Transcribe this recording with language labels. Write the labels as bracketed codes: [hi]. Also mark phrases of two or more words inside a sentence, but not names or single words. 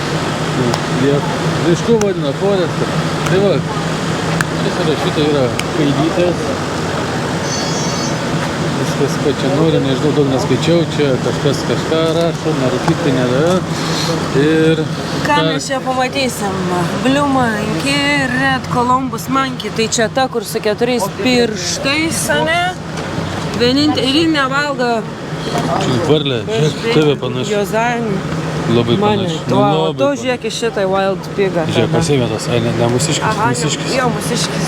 [lt] Mišku vadina forestą. Tai va, šitą yra kaidytės. Viskas, ką čia nori, nežinau, daug neskaičiau, čia kažkas kažką rašo, nerūkyti nedara. Ir... Ką mes čia pamatysim? [en] Blue monkey, red Columbus monkey, [lt] tai čia ta, kur su 4 pirštais, ne? Vienintelį nevalgo. Čia varlė, tave panašu. Jozdanį. Labai panašu. O tu žiūrėk į šitą [en] wild pigą. [lt] Žiūrėk, pasėmė tas, ne musiškis. Aha, jo, musiškis.